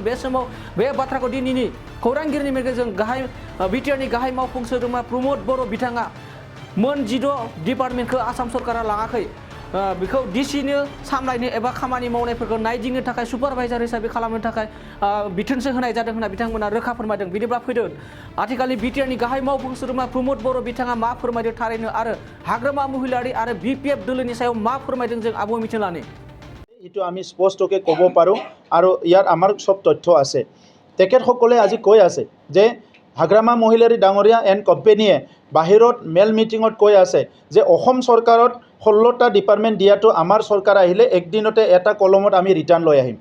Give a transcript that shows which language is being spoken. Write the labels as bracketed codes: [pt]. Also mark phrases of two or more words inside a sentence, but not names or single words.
[brx] बे समाव बे बाथ्राखौ दिनैनि खौरांगिरिनि मेलजों बिटिआरनि गाहाय मावफुं सोद्रोमा प्रमद बर' बिथाङा मोन 14 डिपार्टमेन्टखौ आसाम सरकारा लाङाखै, बेखौ डिसिनो सामलायनो एबा खामानि मावनायफोरखौ नायदिंनो थाखाय सुपारभाइजार हिसाबै खालामनो थाखाय बिथोनसो होनाय जादों होनना बिथांमोना रोखा फोरमायदों। बिदिब्ला फैदों आथिखालनि बिटिआरनि गाहाय मावफुं सोद्रोमा प्रमद बर' बिथाङा मा फोरमायदों थारैनो आरो हाग्रामा महिलारि आरो बिपिएफ दोलोनि सायाव मा फोरमायदों जों आबुङै मिथिनो लानि। [as] এইটো আমি স্পষ্টকৈ ক'ব পাৰোঁ আৰু ইয়াৰ আমাৰ চব তথ্য আছে। তেখেতসকলে আজি কৈ আছে যে হাগ্ৰামা মহিলাৰী ডাঙৰীয়া এণ্ড কোম্পেনীয়ে বাহিৰত মেল মিটিঙত কৈ আছে যে অসম চৰকাৰত 16টা ডিপাৰ্টমেণ্ট দিয়াটো আমাৰ চৰকাৰ আহিলে একদিনতে এটা কলমত আমি ৰিটাৰ্ণ লৈ আহিম।